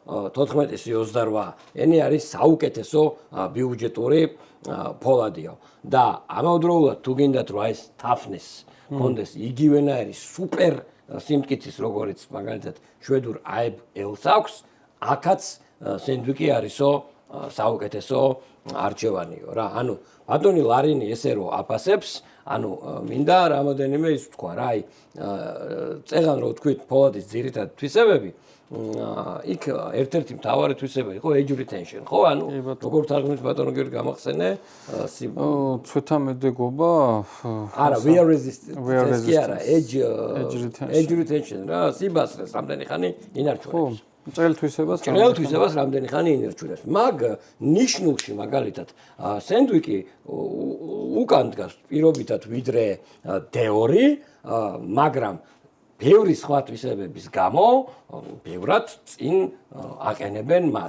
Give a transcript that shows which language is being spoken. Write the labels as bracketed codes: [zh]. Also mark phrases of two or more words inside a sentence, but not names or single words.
[ka] 14C28N არის საუკეთესო ბიუჯეტური ფოლადიო და ამავდროულად თუ გინდათ რომ ეს toughness კონდეს იგივენაირი სუპერ სიმტკიცის როგორიც მაგალითად შვედურ AEB-ელს აქვს, აქაც სენდვიკი არისო საუკეთესო არჩევანიო რა. ანუ ბატონი ლარინი ესე რო აფასებს, ანუ მინდა რამოდენიმე ის თქვა რა, აი წეგან რო თქვით ფოლადის ძირითადი თვისებები, იქ ერთ-ერთი მთავარი თვისება იყო [en] age retention, [ka] ხო? ანუ როგორ თარგმნით ბატონო გიორგი გამახსენე? ცვეთა მედეგობა? არა, [en] wear resistance [ka] კი არა, [en] age retention [ka] რა, სიბასრეს რამდენი ხანი ინარჩუნებს. ჭრელთვისებას რამდენი ხანი ინარჩუნებს. მაგ ნიშნულში მაგალითად სენდვიკი უკან დგას პირობითად ვიდრე დეორი, მაგრამ ბევრი სხვა თვისებების გამო ბევრად წინ აყენებენ მას.